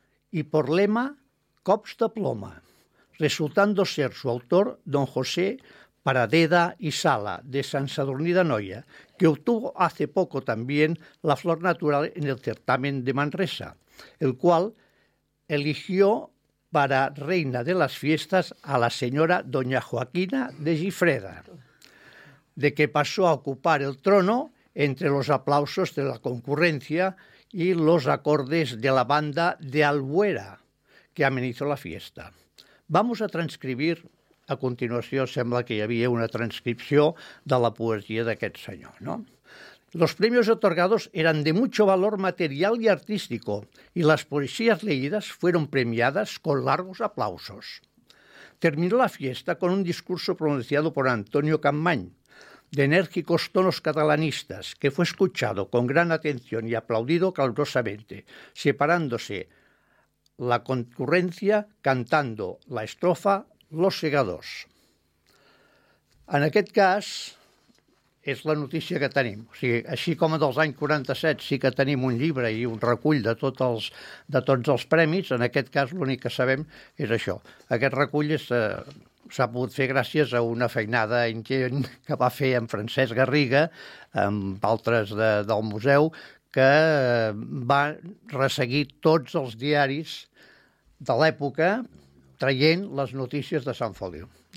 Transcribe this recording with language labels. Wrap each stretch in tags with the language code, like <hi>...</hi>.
<es>y por lema, Cops de ploma, resultando ser su autor don José Paradeda y Sala, de San Sadurní de Anoia, que obtuvo hace poco también la Flor Natural en el certamen de Manresa, el cual eligió para reina de las fiestas a la señora doña Joaquina de Gifreda, de que pasó a ocupar el trono entre los aplausos de la concurrencia y los acordes de la banda de Albuera, que amenizó la fiesta. Vamos a transcribir, a continuación,</es> <ca>sembla que hi havia una transcripció de la poesia d'aquest senyor, ¿no?</ca> <es>Los premios otorgados eran de mucho valor material y artístico, y las poesías leídas fueron premiadas con largos aplausos. Terminó la fiesta con un discurso pronunciado por Antonio Campmany, de enérgicos tonos catalanistas, que fue escuchado con gran atención y aplaudido calurosamente, separándose la concurrencia cantando la estrofa Los Segadors.</es> <ca>En aquest cas, és la notícia que tenim. O sigui, així com dels anys 47 sí que tenim un llibre i un recull de tots els premis, en aquest cas l'únic que sabem és això. Aquest recull és s'ha pogut fer gràcies a una feinada ingent que va fer en Francesc Garriga, amb altres del museu, que va resseguir tots els diaris de l'època traient les notícies de Sant Feliu.</ca>